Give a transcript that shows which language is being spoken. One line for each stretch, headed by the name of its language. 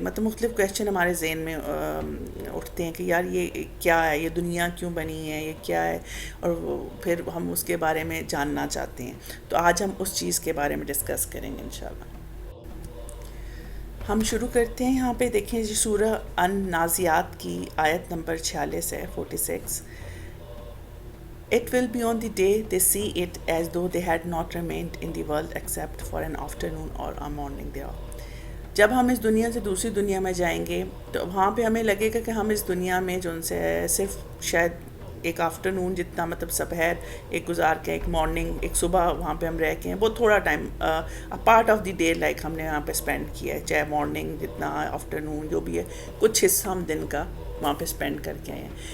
Urdu: مطلب مختلف کویشچن ہمارے ذہن میں اٹھتے ہیں کہ یار یہ کیا ہے، یہ دنیا کیوں بنی ہے، یہ کیا ہے، اور پھر ہم اس کے بارے میں جاننا چاہتے ہیں. تو آج ہم اس چیز کے بارے میں ڈسکس کریں گے انشاءاللہ. ہم شروع کرتے ہیں. یہاں پہ دیکھیں جی، سورہ النازعات کی آیت نمبر 46 ہے، 46.
English: It will be on the day they see it as though they had not remained in the world except for an afternoon or a morning thereof.
Urdu: جب ہم اس دنیا سے دوسری دنیا میں جائیں گے تو وہاں پہ ہمیں لگے گا کہ ہم اس دنیا میں جو ان سے صرف شاید ایک آفٹر نون جتنا، مطلب سپہر ایک گزار کے، ایک مارننگ، ایک صبح وہاں پہ ہم رہ کے ہیں، بہت تھوڑا time, part of the day like ہم نے یہاں پہ اسپینڈ کیا ہے، چاہے مارننگ جتنا، آفٹر نون جو بھی ہے، کچھ حصہ ہم دن کا وہاں پہ اسپینڈ کر کے آئے ہیں.